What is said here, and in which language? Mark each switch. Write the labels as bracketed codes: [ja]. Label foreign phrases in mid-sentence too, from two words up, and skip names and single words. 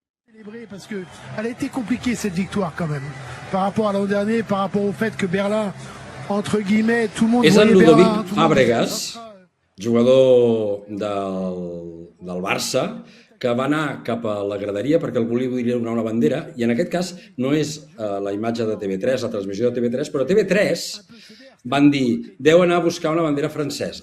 [fr] Parce qu'elle a été compliquée cette victoire quand même, par rapport à l'an dernier, par rapport au fait que Berlin, entre guillemets, tout le monde [ca] És en [fr] voyait Ludovic Berlin. [ca] Fàbregas, jugador del Barça, que va anar cap a la graderia perquè el volia donar una bandera, i en aquest cas no és la imatge de TV3, la transmissió de TV3, però TV3 van dir, deu anar a buscar una bandera francesa.